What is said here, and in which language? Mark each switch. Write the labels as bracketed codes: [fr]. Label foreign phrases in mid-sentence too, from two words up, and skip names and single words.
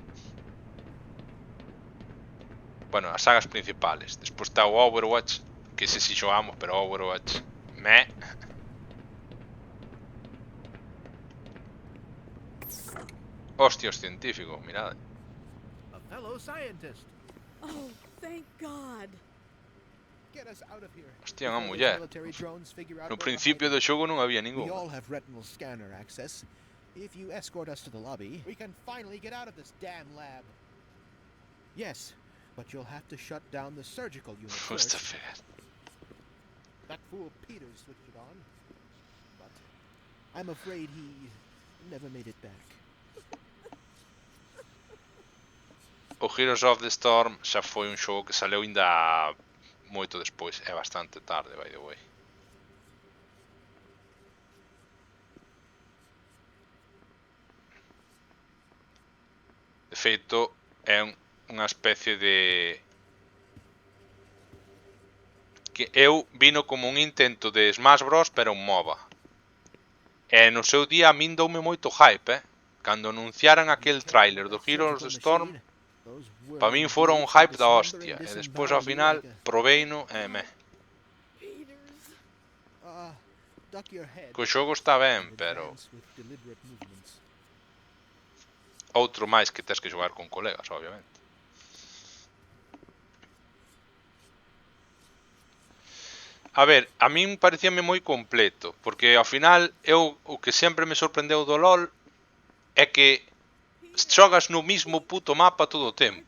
[gl] Bueno, as sagas principales. Despois está o Overwatch, que ese si xogamos, pero Overwatch Hostia, os científicos, mirad. [en] A fellow scientist. Oh, thank God. Get us out of here. [gl] Hostia, unha muller. No principio do xogo non había ningún. [en] We all have retinal scanner access. If you escort us to the lobby, we can finally get out of this damn lab. Yes, but you'll have to shut down the surgical unit first. That fool Peter switched it on, but I'm afraid he never made it back. [gl] O Heroes of the Storm xa foi un xogo que saleu ainda moito despois, é bastante tarde, [en] by the way. [gl] De feito, é unha especie de... que eu vino como un intento de Smash Bros, pero un MOBA. E no seu día a min doume moito hype, Cando anunciaran aquel tráiler do Heroes of the Storm, Para min fora un hype da hostia. E despois ao final proveino e me. [en] Peters. Duck your head. [gl] Que o xogo está ben, pero [en] Advance with deliberate movements. [gl] outro máis que tes que xogar con colegas, obviamente. A ver, a min parecíame moi completo, porque ao final eu o que sempre me sorprendeu do LoL é que xogas no mismo puto mapa todo o tempo.